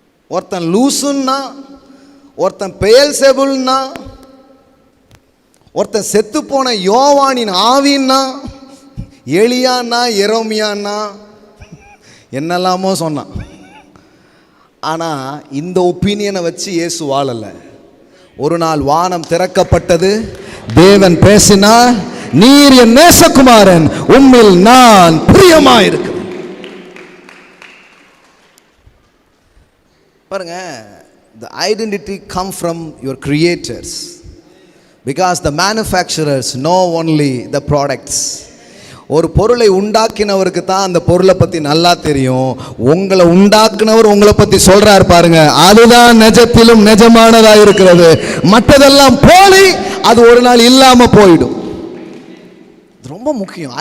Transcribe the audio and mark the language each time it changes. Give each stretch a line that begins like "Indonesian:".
Tamil: ஒருத்தன் லூசுன்னா, ஒருத்தன் பெயல்செபுல்னா, ஒருத்தன் செத்து போன யோவானின் ஆவின்னா, எலியான்னா, எரோமியான்னா, என்னெல்லாமோ சொன்னான். ஆனால் இந்த ஒப்பீனியனை வச்சு இயேசு வாழலை. ஒரு நாள் வானம் திறக்கப்பட்டது, தேவன் பேசினார், நீர் என் நேசகுமாரன், உம்மில் நான் பிரியமாயிருக்கிறேன். பாருங்க,
English: the identity come from your creators because the manufacturers know only the products.
Tamil: ஒரு பொருளை உண்டாக்கினவருக்கு தான் அந்த பொருளை பற்றி நல்லா தெரியும். உங்களை உண்டாக்குனவர் உங்களை பற்றி சொல்றார் பாருங்க, அதுதான் நிஜத்திலும் நிஜமானதாக இருக்கிறது. மற்றதெல்லாம் போலி, அது ஒரு நாள் இல்லாமல் போயிடும். ரொம்ப முக்கியம்.